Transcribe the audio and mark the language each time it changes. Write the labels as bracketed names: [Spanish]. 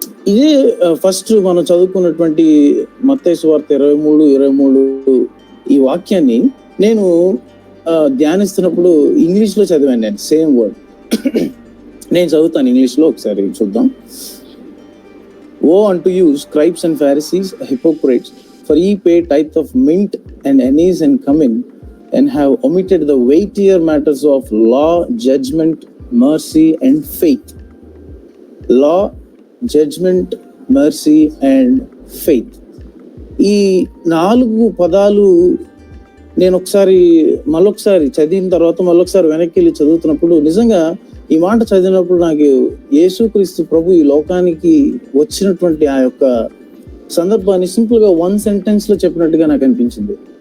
[Telugu] ఇదే ఫస్ట్ మనం చదువుకున్నటువంటి మత్తయి సువార్త 23 ఈ వాక్యాన్ని నేను ధ్యానిస్తున్నప్పుడు ఇంగ్లీష్ లో చదివాను. నేను సేమ్ వర్డ్ నేను చదువుతాను ఇంగ్లీష్ లో, ఒకసారి చూద్దాం. [English] Woe unto you, scribes and Pharisees, hypocrites, for ye pay tithe of mint and anise and cumin, and have omitted the weightier matters of law, judgment, mercy, and faith. Law, judgment, mercy, and faith. [Telugu] ఈ 4 పదాలు నేను మళ్ళొకసారి చదివిన తర్వాత మళ్ళొకసారి వెనక్కి వెళ్ళి చదువుతున్నప్పుడు నిజంగా ఈ మాట చదివినప్పుడు నాకు యేసుక్రీస్తు ప్రభు ఈ లోకానికి వచ్చినటువంటి ఆ యొక్క సందర్భాన్ని సింపుల్ గా 1 సెంటెన్స్ లో చెప్పినట్టుగా నాకు అనిపించింది.